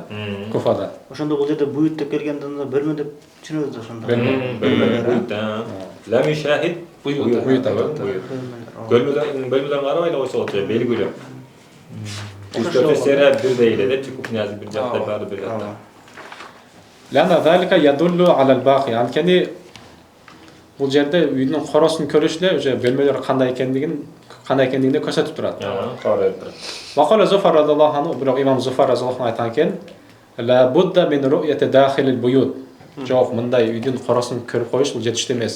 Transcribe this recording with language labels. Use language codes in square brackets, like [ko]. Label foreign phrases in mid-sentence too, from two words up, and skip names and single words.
[ky] Куфада. Ошондо бул жерде буют деп келгенде бөлмө деп түшүнөбүз да ошондо. Бөлмөлөр. [ar] لا مشاهدة البيوت. [ky] Бөлмөлөрүн карабай эле койсо болот, белгилүү. 104-серия бирдей эле деп, кухнясы бир жакта, баары бир жакта. [ar] لأن ذلك يدل على الباقي. [ky] Анткени бул жерде үйдүн коросун көрүш эле уже бөлмөлөр кандай экендигин көрсөтүп турат. [ar] وقال زفر رضي الله عنه, [ky] бирок имам Зуфар [ar] رضي الله عنه [ky] айткан экен, [ar] لا بد من رؤية داخل البيوت. [ky] Жок, мындай үйдүн коросун көрүп коюш бул жетиштүү эмес.